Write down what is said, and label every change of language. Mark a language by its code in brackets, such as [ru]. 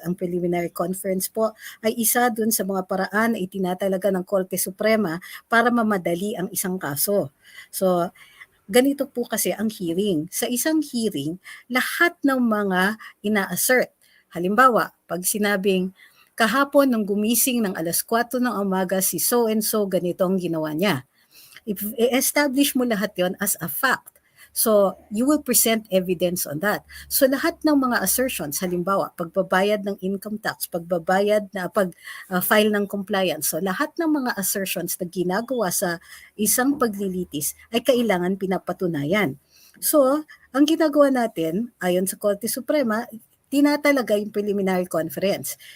[tl] Ang preliminary conference po ay isa dun sa mga paraan na itinatalaga ng Korte Suprema para mamadali ang isang kaso. So, ganito po kasi ang hearing. Sa isang hearing, lahat ng mga ina-assert. Halimbawa, pag sinabing, kahapon nung gumising ng alas 4 ng umaga si so-and-so, ganito ang ginawa niya. [en] I-establish mo lahat yon as a fact. So, you will present evidence on that. [tl] So, lahat ng mga assertions, halimbawa, pagbabayad ng income tax, pag-file ng compliance, so lahat ng mga assertions na ginagawa sa isang paglilitis ay kailangan pinapatunayan. So, ang ginagawa natin, ayon sa Korte Suprema, tinatalaga yung preliminary conference.